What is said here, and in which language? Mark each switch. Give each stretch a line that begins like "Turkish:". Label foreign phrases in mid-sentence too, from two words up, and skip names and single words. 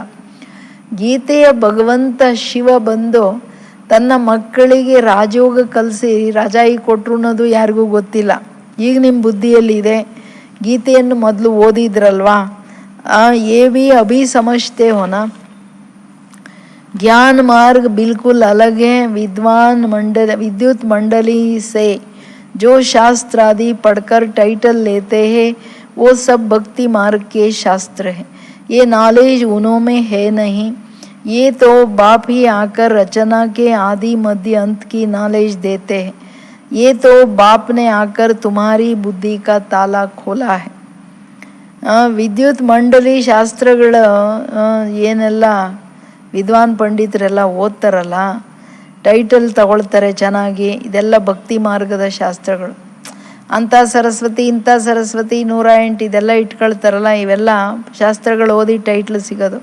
Kannada: ಗೀತೆಯ ಭಗವಂತ ಶಿವ ಬಂದು ತನ್ನ ಮಕ್ಕಳಿಗೆ ರಾಜಯೋಗ ಕಲಿಸಿ ರಾಜಾಯಿ ಕೊಟ್ಟರು ಅನ್ನೋದು ಯಾರಿಗೂ ಗೊತ್ತಿಲ್ಲ. ಈಗ ನಿಮ್ಮ ಬುದ್ಧಿಯಲ್ಲಿದೆ, ಗೀತೆಯನ್ನು ಮೊದಲು ಓದಿದ್ರಲ್ವಾ,
Hindi: ये भी अभी समझते हो ना. ज्ञान मार्ग बिल्कुल अलग है. विद्युत मंडली से जो शास्त्र आदि पढ़कर टाइटल लेते हैं वो सब भक्ति मार्ग के शास्त्र हैं. ये नॉलेज उन्हों में है नहीं. ये तो बाप ही आकर रचना के आदि मध्य अंत की नॉलेज देते हैं. ये तो बाप ने आकर तुम्हारी बुद्धि का ताला खोला है.
Kannada: ವಿದ್ಯುತ್ ಮಂಡಲಿ ಶಾಸ್ತ್ರಗಳ ಏನೆಲ್ಲ ವಿದ್ವಾನ್ ಪಂಡಿತರೆಲ್ಲ ಓದ್ತಾರಲ್ಲ, ಟೈಟಲ್ ತಗೊಳ್ತಾರೆ ಚೆನ್ನಾಗಿ, ಇದೆಲ್ಲ ಭಕ್ತಿ ಮಾರ್ಗದ ಶಾಸ್ತ್ರಗಳು. ಅಂಥ ಸರಸ್ವತಿ ಇಂಥ ಸರಸ್ವತಿ 108 ಇದೆಲ್ಲ ಇಟ್ಕೊಳ್ತಾರಲ್ಲ, ಇವೆಲ್ಲ ಶಾಸ್ತ್ರಗಳು ಓದಿ ಟೈಟ್ಲ್ ಸಿಗೋದು.